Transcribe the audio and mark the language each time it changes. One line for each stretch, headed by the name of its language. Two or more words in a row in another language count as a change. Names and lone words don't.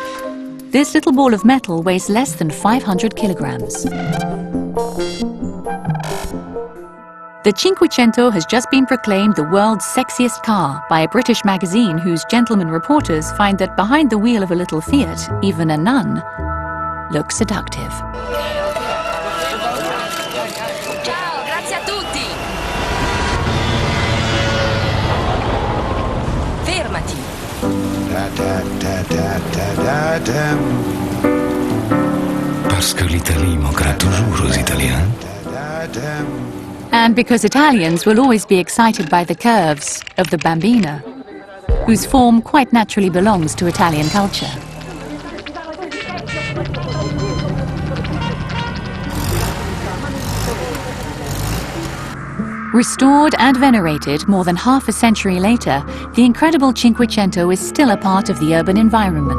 English: This little ball of metal weighs less than 500 kilograms. The Cinquecento has just been proclaimed the world's sexiest car by a British magazine whose gentlemen reporters find that behind the wheel of a little Fiat, even a nun looks seductive.
Italian: Ciao, grazie a tutti! Fermati!
French: Parce que l'Italie manquera toujours aux Italiens.
English: And because Italians will always be excited by the curves of the Bambina, whose form quite naturally belongs to Italian culture. Restored and venerated more than half a century later, the incredible Cinquecento is still a part of the urban environment.